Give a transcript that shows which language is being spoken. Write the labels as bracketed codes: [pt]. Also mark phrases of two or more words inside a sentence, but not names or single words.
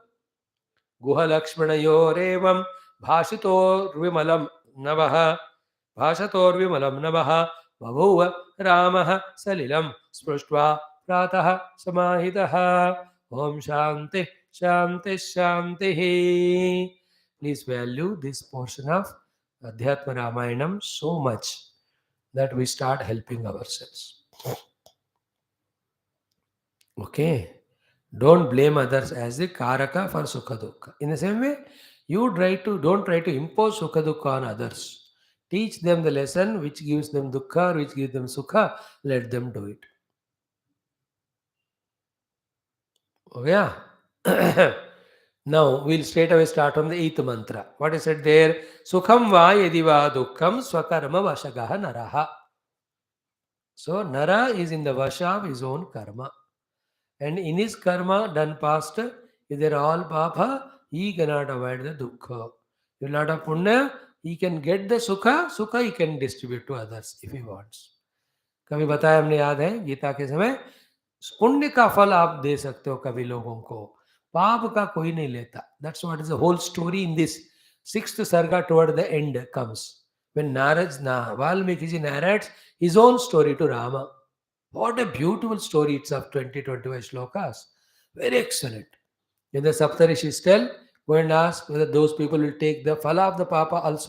[sa] गुहलक्ष्मणयोरेवं भाषितोर्विमलं नभः भाषतोर्विमलं नभः बभूव रामः सलिलं स्पृष्ट्वा प्रातः समाहितः. ॐ शान्ति शान्ति शान्ति. [en] Please value this portion of Adhyatma Ramayanam so much that we start helping ourselves. Okay. Don't blame others as the karaka for [sa] सुख दुःख. [en] In the same way, don't try to impose [sa] सुख दुःख [en] on others. Teach them the lesson which gives them dukkha, which gives them sukha. Let them do it. Oh yeah. Now we'll straight away start from the 8th mantra. What is it there? [sa] सुखं वा यदिवा दुःखं स्वकर्म वशगः नरः. [en] So Nara is in the vasha of his own karma. And in his karma done past, if they are all papa, he cannot avoid the dukkha. If a lot of punya, he can get the sukha he can distribute to others if he wants. [hi] कभी बताया हमने, याद है गीता के समय, पुण्य का फल आप दे सकते हो कभी लोगों को, पाप का कोई नहीं लेता. [en] That's what is the whole story in this 6th sarga toward the end comes. When Valmiki ji narrates his own story to Rama. What a beautiful story it's of 20-25 shlokas. Very excellent. When the Saptarishis tell, go and ask whether those people will take the phala of the papa also.